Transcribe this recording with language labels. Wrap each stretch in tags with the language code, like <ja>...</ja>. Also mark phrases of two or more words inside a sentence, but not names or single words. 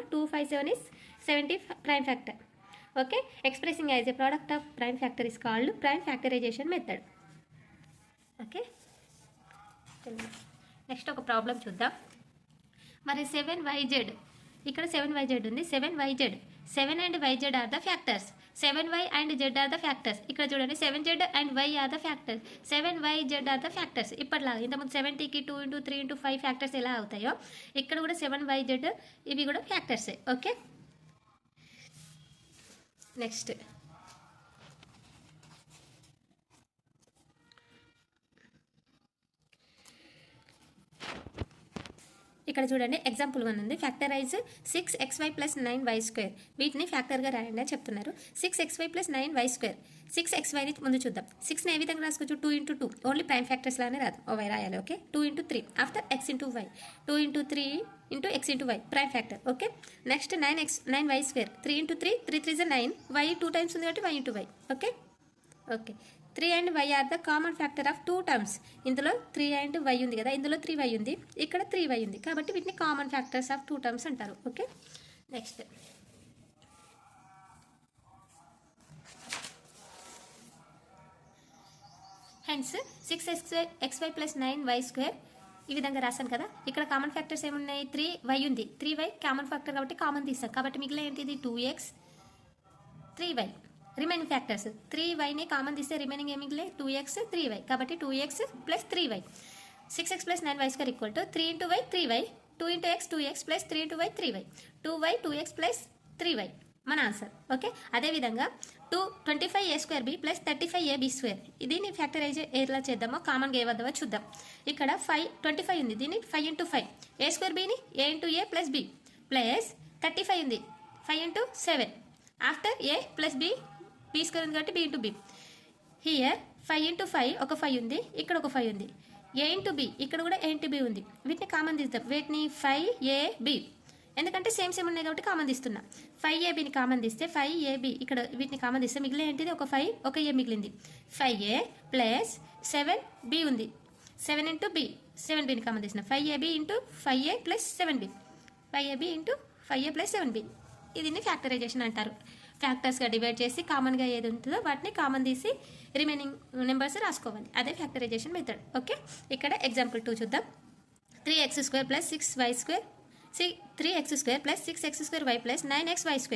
<en>2 5 7 is 70 prime factor. okay, expressing as a product of prime factor is called prime factorization method. okay, next</en> <te>ఒక ప్రాబ్లం చూద్దాం. మరి 7YZ, ఇక్కడ 7YZ ఉంది.</te> <en>7YZ, 7 and YZ are the factors. 7Y and Z are the factors.</en> <te>ఇక్కడ చూడండి,</te> <en>7Z and Y are the factors. 7YZ are the factors.</en> <te>ఇప్పటిలాగా ఇంతకుముందు 70కి 2 × 3 × 5 ఫ్యాక్టర్స్ ఎలా అవుతాయో ఇక్కడ కూడా 7YZ ఇవి కూడా ఫ్యాక్టర్సే.</te> <en>okay, next</en> <te>ఇక్కడ చూడండి, ఎగ్జాంపుల్ 1 ఉంది. ఫ్యాక్టరైజ్ 6xy + 9y². వీటిని ఫ్యాక్టర్గా రాయండి అని చెప్తున్నారు. 6xy + 9y². 6xyని ముందు చూద్దాం. 6ని ఏ విధంగా రాసుకోవచ్చు? 2 × 2,</te> <en>only prime factors</en> <te>లానే రాదు, రాయాలి.</te> <en>okay, 2 × 3 after x × y, 2 × 3 × x × y prime factor. okay, next</en> <te>9y². 3 × 3, 3 3 is 9, y 2 టైమ్స్ ఉంది కాబట్టి y × y.</te> <en>okay, okay, 3 and y are the common factor of 2 terms.</en> <te>ఇందులో 3 and y ఉంది కదా, ఇందులో 3y ఉంది, ఇక్కడ 3y ఉంది, కాబట్టి వీటిని</te> <en>common factors of 2 terms</en> <te>అంటారు.</te> <en>okay, next hence</en> <te>6xy + 9y² ఈ విధంగా రాశాను కదా. ఇక్కడ</te> <en>common factors</en> <te>ఏమున్నాయి? 3y ఉంది, 3y</te> <en>common factor</en> <te>కాబట్టి కామన్ తీస్తాం, కాబట్టి మిగిలిన ఏంటిది? 2x 3y.</te> <en>remaining factors</en> <te>3yని కామన్ తీస్తే రిమైనింగ్ ఏమి మిగిలే? 2x 3y, కాబట్టి 2x + 3y. 6x + 9y² = 3 × y 3y, 2 × x 2x + 3 × y 3y, 2y 2x + 3y మన ఆన్సర్. ఓకే, అదేవిధంగా 25a²b + 35ab². దీన్ని ఫ్యాక్టరైజ్ ఎలా చేద్దామో, కామన్గా ఏ వద్దామో చూద్దాం. ఇక్కడ 25 ఉంది, దీన్ని 5 × 5, a²bని a × a + b ప్లస్ 35 ఉంది 5 × 7, ఆఫ్టర్ a + b, b² ఉంది కాబట్టి b × b. హియర్ 5 × 5 ఒక 5 ఉంది, ఇక్కడ ఒక 5 ఉంది, a × b ఇక్కడ కూడా a × b ఉంది. వీటిని కామన్ తీద్దాం. వీటిని 5ab, ఎందుకంటే సేమ్ ఉన్నాయి కాబట్టి కామన్ తీస్తున్నా. 5abని కామన్ తీస్తే 5ab, ఇక్కడ వీటిని కామన్ తీస్తే మిగిలిన ఏంటిది? ఒక 5 ఒక a మిగిలింది. 5a + 7b ఉంది, 7 × b, 7bని కామన్ తీసిన 5ab × 5a + 7b, 5ab × 5a + 7b. దీన్ని ఫ్యాక్టరైజేషన్ అంటారు. ఫ్యాక్టర్స్గా డివైడ్ చేసి కామన్గా ఏది ఉంటుందో వాటిని కామన్ తీసి</te> <en>remaining numbers</en> <te>రాసుకోవాలి. అదే</te> <en>factorization method.</en> <te>ఓకే, ఇక్కడ ఎగ్జాంపుల్ 2 చూద్దాం.</te> <en>3x² + 6y² 3x² plus 6x² y plus 9xy square.</en>